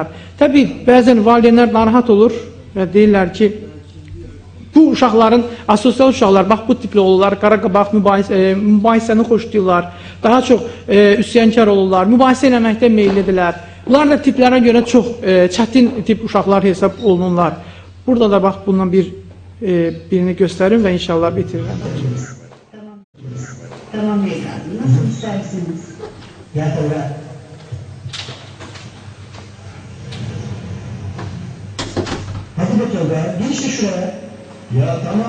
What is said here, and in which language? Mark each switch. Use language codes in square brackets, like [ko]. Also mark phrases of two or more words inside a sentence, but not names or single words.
[az] Təbii, bəzən valideynlər narahat olur və deyirlər ki, bu uşaqların, asosial uşaqlar, bax bu tipli olurlar, qaraqabaq mübahisəni xoşlayırlar, daha çox üsyankar olurlar, mübahisə eləməkdə meyillidirlər. Bunlar da tiplərə görə çox çətin tip uşaqlar hesab olunurlar. Burada da bax bundan birini [tr] gösterin ve inşallah bitiririm. Tamam beyefendi. Nasıl isterseniz. Gel Tolga. Hadi be Tolga. Gel işte şuraya. Ya tamam.